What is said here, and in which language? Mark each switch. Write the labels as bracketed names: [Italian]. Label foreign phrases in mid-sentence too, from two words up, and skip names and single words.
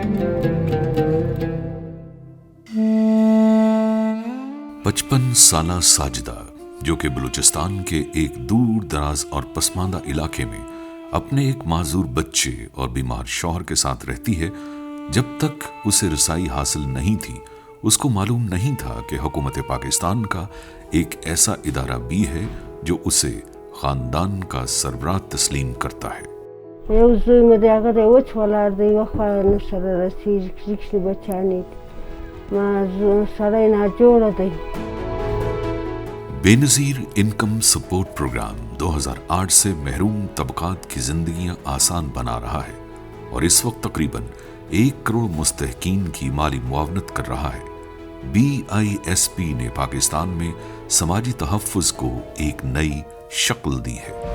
[Urdu] 55 سالہ ساجدہ جو کہ بلوچستان کے ایک دور دراز اور پسماندہ علاقے میں اپنے ایک معذور بچے اور بیمار شوہر کے ساتھ رہتی ہے، جب تک اسے رسائی حاصل نہیں تھی اس کو معلوم نہیں تھا کہ حکومت پاکستان کا ایک ایسا ادارہ بھی ہے جو اسے خاندان کا سربراہ تسلیم کرتا ہے۔ [Pashto] یو زوی مې د هغه دی وچ ولاړ دی، یوه خوا یې نه سره رسېږي، کښلي بچیان یې ما سړی ناجوړه دی۔ [Urdu] بے نظیر انکم سپورٹ پروگرام 2008 سے محروم طبقات کی زندگیاں آسان بنا رہا ہے اور اس وقت تقریباً 1 کروڑ مستحقین کی مالی معاونت کر رہا ہے۔ BISP نے پاکستان میں سماجی تحفظ کو ایک نئی شکل دی ہے۔